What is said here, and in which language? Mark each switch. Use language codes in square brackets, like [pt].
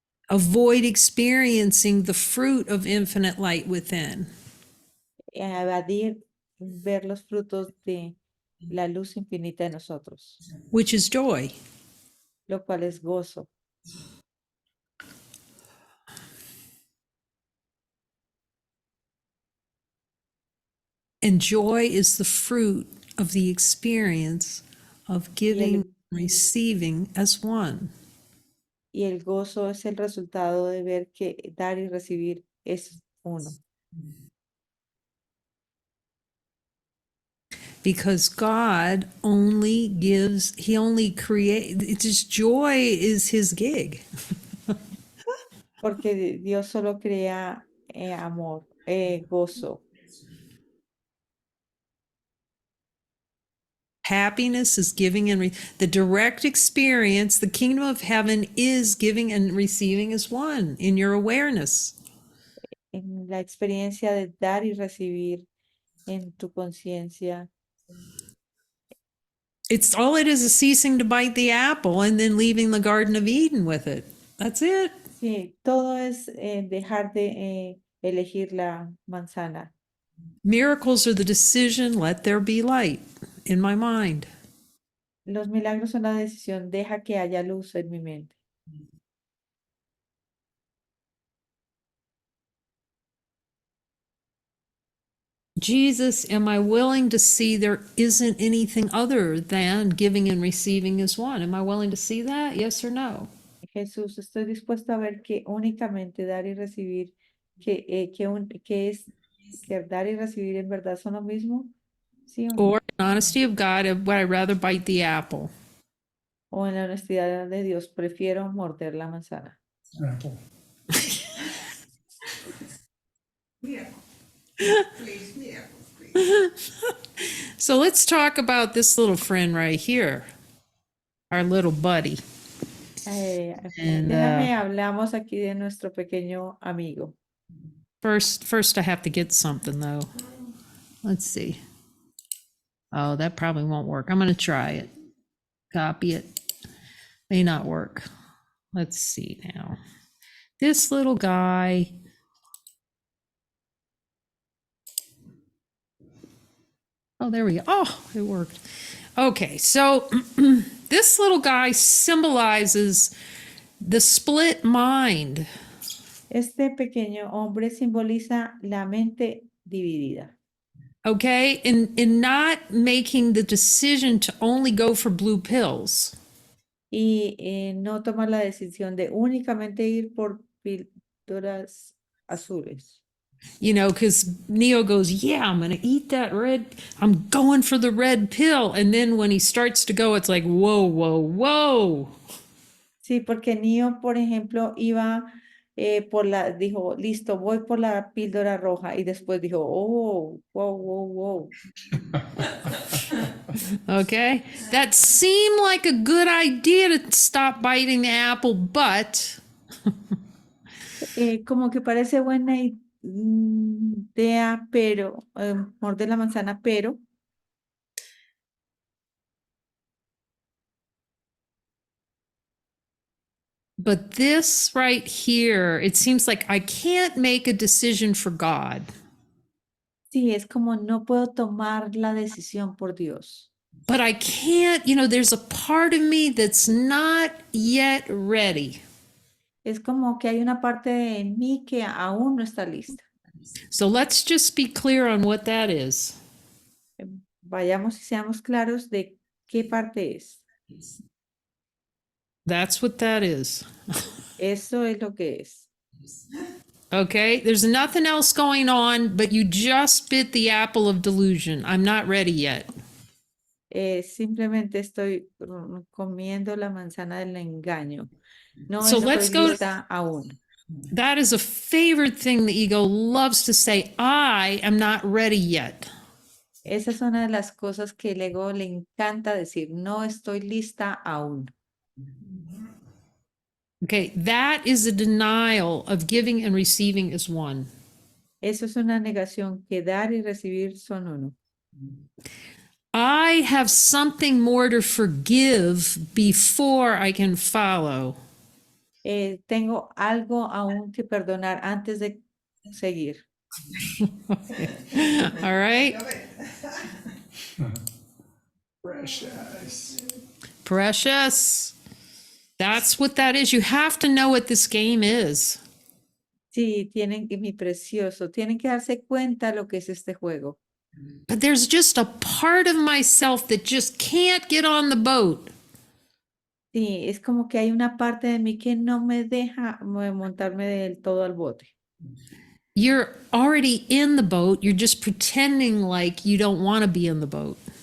[en] avoid experiencing the fruit of infinite light within. [es] Evadir ver los frutos de la luz infinita de nosotros, [en] Which is joy. [es] lo cual es gozo. [en] And joy is the fruit of the experience of giving and receiving as one. [es] Y el gozo es el resultado de ver que dar y recibir es uno. [en] Because God only gives, He only creates, it's just joy is His gig. [es] Porque Dios solo crea amor, gozo. [en] Happiness is giving and the direct experience, the kingdom of heaven is giving and receiving as one in your awareness. [es] En la experiencia de dar y recibir en tu conciencia. [en] It's all it is ceasing to bite the apple and then leaving the Garden of Eden with it. That's it. [es] Sí, todo es dejar de elegir la manzana. [en] Miracles are the decision, let there be light in my mind. [es] Los milagros son la decisión, deja que haya luz en mi mente. [en] Jesus, am I willing to see there isn't anything other than giving and receiving as one? Am I willing to see that? Yes or no? [es] Jesús, estoy dispuesto a ver que únicamente dar y recibir, que es que dar y recibir en verdad son lo mismo, ¿sí o no? [en] Or, in honesty of God, would I rather bite the apple? [es] O en la honestidad de Dios, prefiero morder la manzana. [en] Apple. So let's talk about this little friend right here, our little buddy. And [es] Hablamos aquí de nuestro pequeño amigo. [en] first I have to get something though. Let's see. Oh, that probably won't work. I'm going to try it. Copy it. May not work. Let's see now. This little guy. Oh, there we go. Oh, it worked. Okay, so this little guy symbolizes the split mind. [es] Este pequeño hombre simboliza la mente dividida. [en] Okay, in not making the decision to only go for blue pills. [es] Y no tomar la decisión de únicamente ir por píldoras azules. [en] You know, because Neo goes, yeah, I'm going to eat that I'm going for the red pill. And then when he starts to go, it's like, whoa, whoa, whoa. [es] Sí, porque Neo, por ejemplo, iba dijo, listo, voy por la píldora roja. Y después dijo, oh, wow, wow, wow. [en] Okay, that seemed like a good idea to stop biting the apple, but [es] Como que parece buena idea, pero morder la manzana, pero [en] this right here, it seems like I can't make a decision for God. [es] sí, es como no puedo tomar la decisión por Dios. [en] But I can't, there's a part of me that's not yet ready. [es] Es como que hay una parte de mí que aún no está lista. [en] So let's just be clear on what that is. [es] Vayamos y seamos claros de qué parte es. [en] That's what that is. [es] Eso es lo que es. [en] Okay, there's nothing else going on, but you just bit the apple of delusion. I'm not ready yet. [es] Simplemente estoy comiendo la manzana del engaño. No [en] So [es] estoy [en] let's go. [es] lista aún. [en] That is a favorite thing the ego loves to say. I am not ready yet. [es] Esa es una de las cosas que el ego le encanta decir. No estoy lista aún. [en] Okay, that is a denial of giving and receiving as one. [es] Eso es una negación, que dar y recibir son uno. [en] I have something more to forgive before I can follow. [es] Tengo algo aún que perdonar antes de seguir. [en] All right? Precious. Precious. That's what that is. You have to know what this game is. [es] Sí, mi precioso, tienen que darse cuenta lo que es este juego. [en] But there's just a part of myself that just can't get on the boat. [es] Sí, es como que hay una parte de mí que no me deja montarme del todo al bote. [en] You're already in the boat. You're just pretending like you don't want to be in the boat.